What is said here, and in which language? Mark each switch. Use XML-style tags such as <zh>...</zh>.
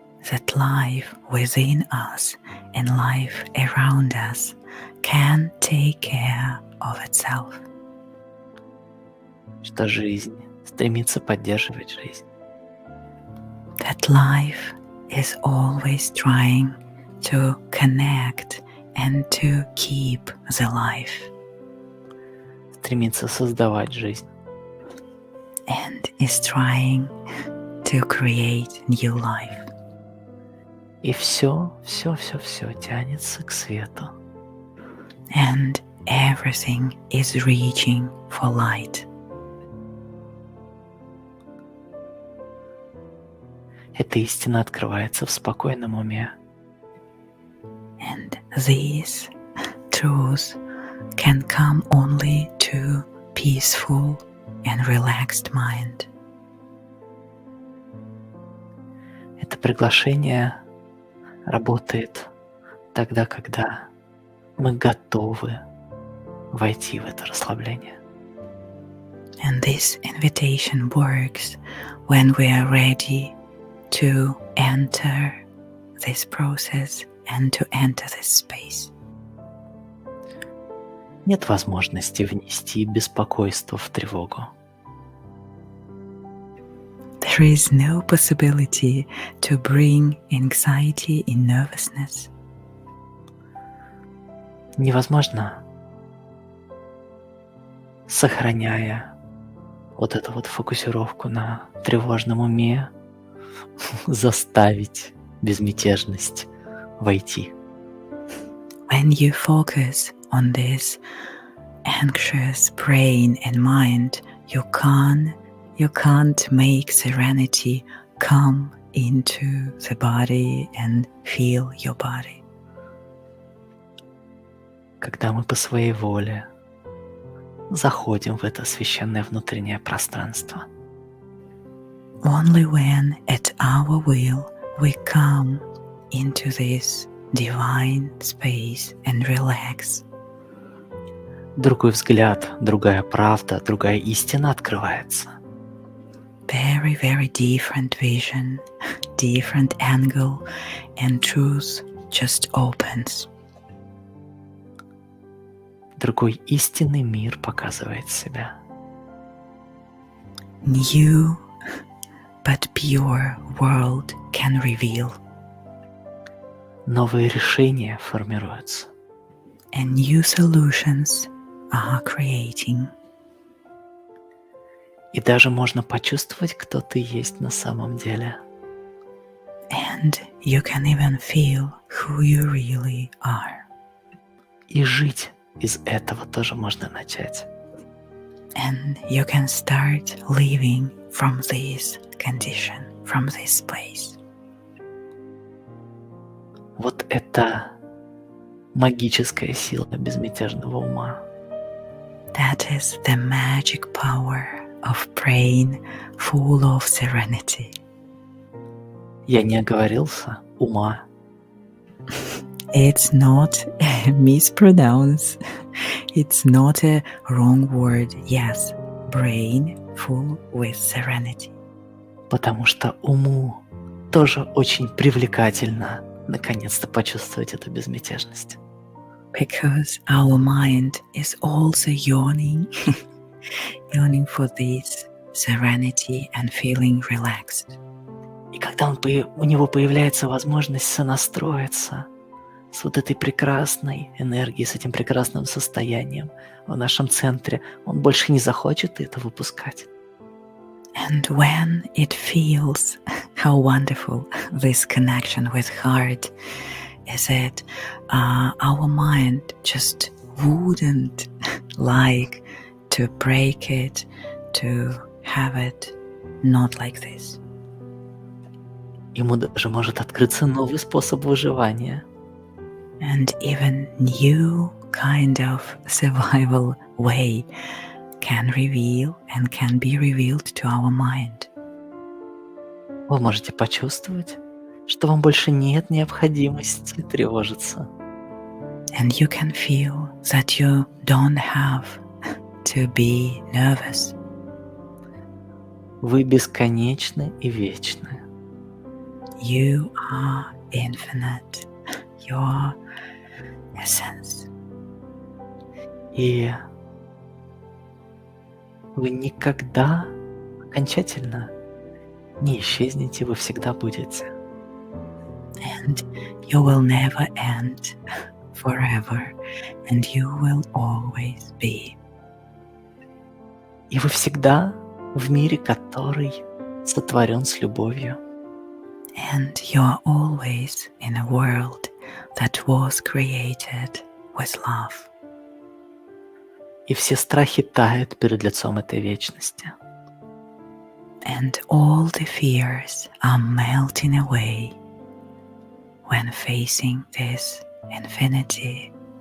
<en>That life within us and life around us can take care of itself.</en> <ru>Что жизнь стремится поддерживать жизнь.</ru> <en>That life is always trying to connect and to keep the life.</en> <ru>Стремится создавать жизнь.</ru> <en>And is trying to create new life.</en> <ru>И все тянется к свету.</ru> <en>And everything is reaching for light.</en> <ru>Эта истина открывается в спокойном уме.</ru> <en>And these truths can come only to peaceful and relaxed mind.</en> <ru>Это приглашение работает тогда, когда мы готовы войти в это расслабление.</ru> <en>And this invitation works when we are ready to enter this process and to enter this space.</en> <ru>Нет возможности внести беспокойство в тревогу.</ru> <en>There is no possibility to bring anxiety and nervousness.</en> <ru>Невозможно, сохраняя вот эту вот фокусировку на тревожном уме, заставить безмятежность войти.</ru> <en>When you focus on this anxious brain and mind, you can't make serenity come into the body and feel your body.</en> <ru>Когда мы по своей воле заходим в это священное внутреннее пространство.</ru> <en>Only when at our will we come into this divine space and relax.</en> <ru>Другой взгляд, другая правда, другая истина открывается.</ru> <en>Very, very different vision, different angle, and truth just opens.</en> <ru>Другой истинный мир показывает себя.</ru> <en>New but pure world can reveal.</en> <ru>Новые решения формируются.</ru> <en>And new solutions are creating.</en> <ru>И даже можно почувствовать, кто ты есть на самом деле.</ru> <en>And you can even feel who you really are.</en> <ru>И жить из этого тоже можно начать.</ru> <en>And you can start living from this condition, from this place.</en> <ru>Вот это магическая сила безмятежного ума.</ru> <en>That is the magic power of brain full of serenity.</en> <ru>Я не оговорился, ума.</ru> <en>It's not a mispronounce. It's not a wrong word. Yes, brain full with serenity.</en> <ru>Потому что уму тоже очень привлекательно наконец-то почувствовать эту безмятежность.</ru> <en>Because our mind is also yearning, yearning for this serenity and feeling relaxed.</en> <ru>И когда у него появляется возможность сонастроиться с вот этой прекрасной энергией, с этим прекрасным состоянием в нашем центре, он больше не захочет это выпускать.</ru> <en>And when it feels how wonderful this connection with heart is, it our mind just wouldn't like to break it, to have it not like this.</en> <ru>Ему даже может открыться новый способ выживания.</ru> <en>And even new kind of survival way can reveal and can be revealed to our mind.</en> <ru>Вы можете почувствовать, что вам больше нет необходимости тревожиться.</ru> <en>And you can feel that you don't have to be nervous.</en> <ru>Вы бесконечны и вечны.</ru> <en>You are infinite. Your essence.</en> <ru>И вы никогда окончательно не исчезнете, вы всегда будете.</ru> <en>And you will never end forever, and you will always be.</en> <ru>И вы всегда в мире, который сотворен с любовью.</ru> <en>And you are always in a world that was created with love.</en> <ru>И все страхи тают перед лицом этой вечности.</ru> <en>And all the fears are melting away when facing this infinity.</en>